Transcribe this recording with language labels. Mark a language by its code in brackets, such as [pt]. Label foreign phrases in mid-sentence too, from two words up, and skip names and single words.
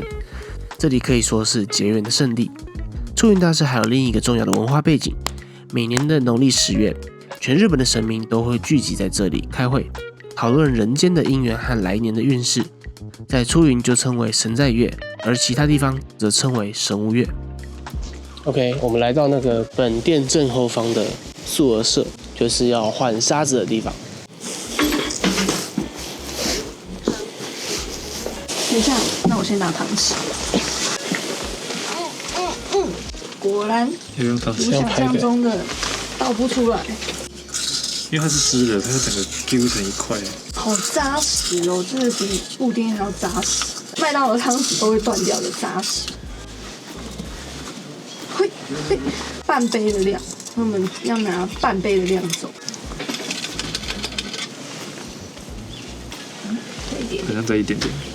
[zh] 這裡可以說是結緣的聖地。出雲大社還有另一個重要的文化背景，每年的農曆10月，全日本的神明都會聚集在這裡開會，討論人間的姻緣和來年的運勢。在出雲就稱為神在月，而其他地方則稱為神無月。OK，我們來到那個本殿正後方的素兒社，就是要換沙子的地方。等一下，那我先拿湯匙。果然，如想象中的倒不出來，因為它是濕的，它是整個揪成一塊。好扎實哦，这個比布丁還要扎實，麥當勞的湯匙都會斷掉的扎實。嘿，半杯的量，我們要拿半杯的量走。好像再一點點。